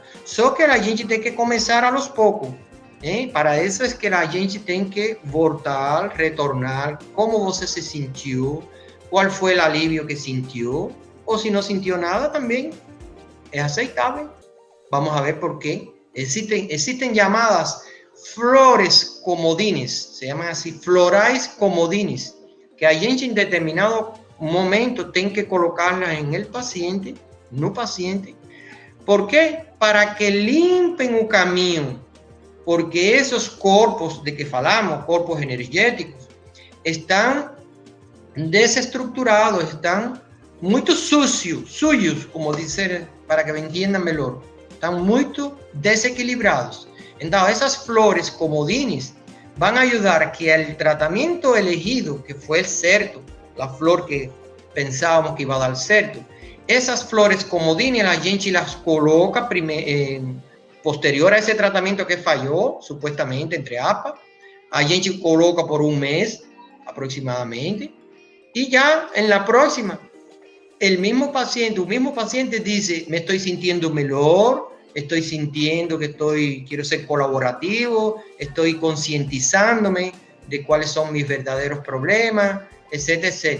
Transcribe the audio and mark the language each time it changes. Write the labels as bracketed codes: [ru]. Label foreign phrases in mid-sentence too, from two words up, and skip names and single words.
[pt] Só que a gente tem que começar [es] a los [pt] poucos. Para isso é que a gente tem que voltar, retornar, como você se sentiu, qual foi o alívio que sentiu, ou se não sentiu nada também, é aceitável. [es] Vamos a ver por quê. Existen llamadas flores comodines, se llaman así, [pt] florais comodines, que a gente em determinado momento tem que colocá-las [es] en el paciente, [pt] no paciente. ¿Por quê? Para que limpem o caminho, porque esses corpos de que falamos, corpos energéticos, estão desestruturados, estão muito sujos, como dizer, para que me entendam melhor. Estão muito desequilibrados. Então, essas [es] flores comodines van a ayudar a que el tratamiento elegido, que fue el certo, la flor que pensábamos que iba a [pt] dar certo, [es] esas flores comodines [pt] a gente [es] las coloca posterior a ese tratamiento que falló, supuestamente, entre APA, [pt] a gente [es] coloca por un mes aproximadamente, y ya en la próxima, un mismo paciente dice, me estoy sintiendo mejor, estoy sintiendo que quiero ser colaborativo, estoy concientizándome de cuáles son mis verdaderos problemas, etcétera, etcétera.